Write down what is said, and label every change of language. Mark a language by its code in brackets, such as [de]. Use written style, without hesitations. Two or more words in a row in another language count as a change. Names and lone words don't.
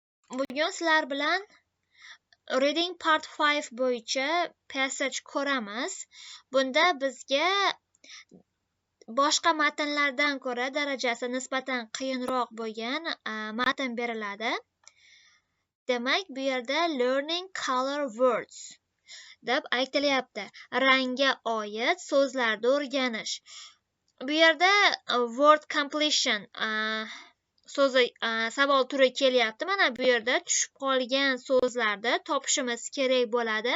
[uz] Bugun sizlar bilan Reading Part 5 bo'yicha passage ko'ramiz. Bunda bizga boshqa matnlardan ko'ra darajasi nisbatan qiyinroq bo'lgan matn beriladi. Demak, bu yerda [en] learning color words [uz] deb aytilyapti. Rangga oid so'zlarni o'rganish. Bu yerda [en] word completion [uz] so'zi savol turi kelyapti. Mana bu yerda tushib qolgan so'zlarni topishimiz kerak bo'ladi.